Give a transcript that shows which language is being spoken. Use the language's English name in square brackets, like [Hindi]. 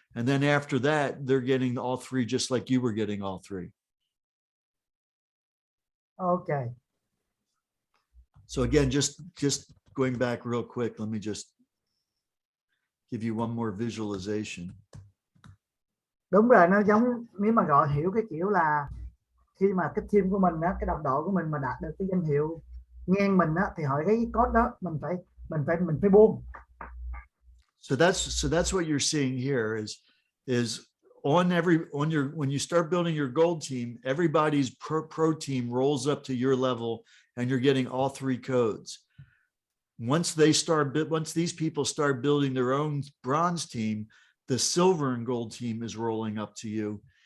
[English] And then after that, they're getting all 3, just like you were getting all 3. Okay. So again, just going back real quick, let me just give you one more visualization. [Vietnamese] Đúng rồi, nó giống nếu mà gọi hiểu cái kiểu là khi mà cái team của mình á, cái đồng đội của mình mà đạt được cái danh hiệu ngang mình á, thì hỏi cái code đó mình phải buông. [English] So that's what you're seeing here is when you start building your gold team, everybody's pro team rolls up to your level and you're getting all three codes. Once these people start building their own bronze team, the silver and gold team is rolling up to you.